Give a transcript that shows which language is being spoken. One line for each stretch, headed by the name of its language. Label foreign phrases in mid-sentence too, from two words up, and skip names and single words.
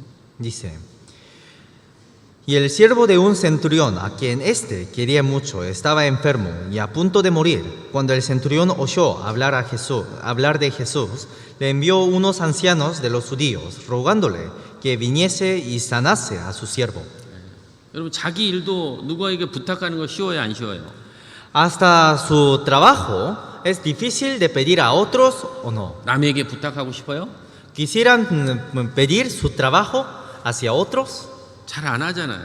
Spanish: Dice: Y el siervo de un centurión, a quien éste quería mucho, estaba enfermo y a punto de morir. Cuando el centurión oyó hablar de Jesús, le envió unos ancianos de los judíos, rogándole que viniese y sanase a su siervo.
Korean: 여러분 자기 일도 누구에게 부탁하는 거 쉬워요, 안 쉬워요?
Spanish: Hasta su trabajo es difícil de pedir a otros o no.
Korean: 남에게 부탁하고 싶어요?
Spanish: ¿Quisieran pedir su trabajo hacia otros?
Korean: 잘 안 하잖아요.